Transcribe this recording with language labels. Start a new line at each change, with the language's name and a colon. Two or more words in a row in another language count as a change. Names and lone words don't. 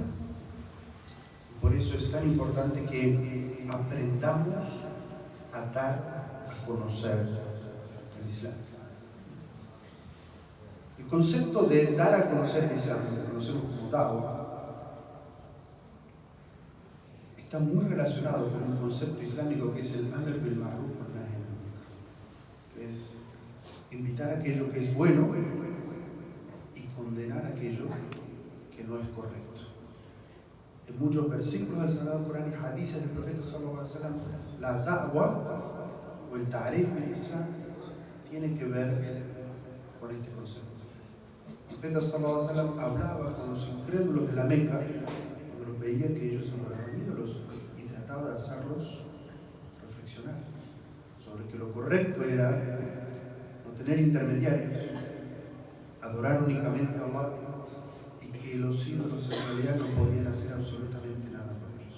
Spanish: Por eso es tan importante que aprendamos a dar a conocer el Islam. El concepto de dar a conocer el Islam, lo que conocemos como da'wah, está muy relacionado con un concepto islámico que es el
Arabic: أمر بالمعروف والنهي عن المنكر,
Spanish: que es invitar a aquello que es bueno y condenar aquello que no es correcto. En muchos versículos del Sagrado Corán y hadices del profeta
Arabic: صلى الله عليه وسلم,
Spanish: la da'wah o el ta'rif del Islam tiene que ver con este concepto. El profeta
Arabic: صلى الله عليه وسلم
Spanish: hablaba con los incrédulos de la Meca cuando los veía que ellos adoraban ídolos y trataba de hacerlos reflexionar sobre que lo correcto era no tener intermediarios, adorar únicamente a Allah, y que los ídolos en realidad no podían hacer absolutamente nada por ellos.